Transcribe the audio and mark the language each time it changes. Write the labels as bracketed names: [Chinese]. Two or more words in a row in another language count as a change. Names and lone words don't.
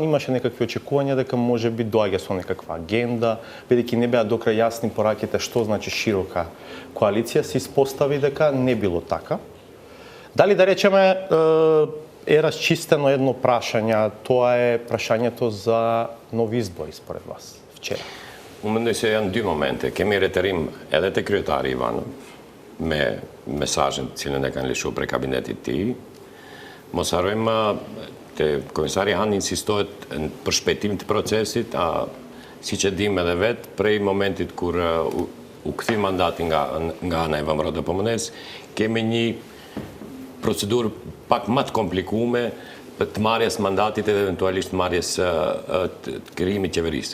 [Macedonian] Имаше некакви очекувања дека може би доаѓа со некаква агенда, бидејќи не беа до крај јасни пораките што значи широка коалиција, се испостави дека не било така. Дали да речеме е расчистено едно прашање, тоа е прашањето за нови избори според вас вчера? [Albanian] Mendoj se janë dy momente. Kemi reterim edhe te kryetari Ivanov me mesazhin cilën e kanë lëshuar prej kabinetit të tij. Mos harrojmë te komisari Han insistohet për shpejtim të procesit, siç e dim edhe vet, prej momentit kur u kthy mandati nga ana e ВМРО DPMN-s, kemi një procedurë pak më të komplikuar të marrjes mandatit edhe eventualisht marrjes të krijimit qeverisë.